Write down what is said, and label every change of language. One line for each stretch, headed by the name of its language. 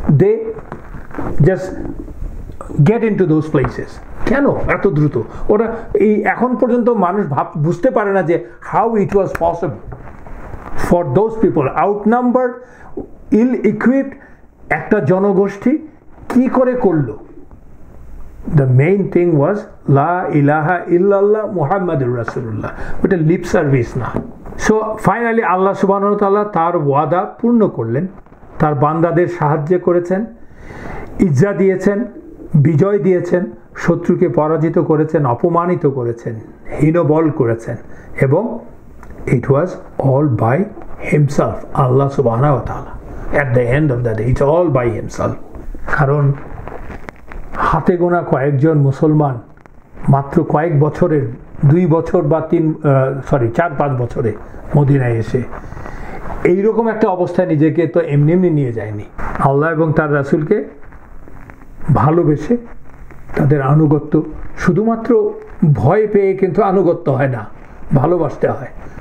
English: They just get into those places.
Bangla: কেন এত দ্রুত? ওরা এই এখন পর্যন্ত মানুষ বুঝতে পারে না যে
English: how it was possible for those people, outnumbered, ill equipped
Bangla: একটা জনগোষ্ঠী কি করে করলো?
English: The main thing was
Arabic: La ilaha illallah Muhammadur Rasulullah.
Bangla: ওটা লিপ সার্ভিস না। সো ফাইনালি আল্লাহ সুবহানাহু ওয়া তাআলা তার ওয়াদা পূর্ণ করলেন, তার বান্দাদের সাহায্য করেছেন, ইজ্জা দিয়েছেন, বিজয় দিয়েছেন, শত্রুকে পরাজিত করেছেন, অপমানিত করেছেন, হীনবল করেছেন।
English: এবং it was all by himself, আল্লাহ সুবহানাহু ওয়া তাআলা। At the end of the day, it's all by himself.
Bangla: কারণ হাতে গোনা কয়েকজন মুসলমান মাত্র কয়েক বছরের, 2 বছর বা 4-5 বছরে মদিনায় এসে এইরকম একটা অবস্থায় নিজেকে তো এমনি নিয়ে যায়নি। আল্লাহ এবং তার রাসূলকে ভালোবেসে তাদের আনুগত্য, শুধুমাত্র ভয় পেয়ে কিন্তু আনুগত্য হয় না, ভালোবাসতে হয়।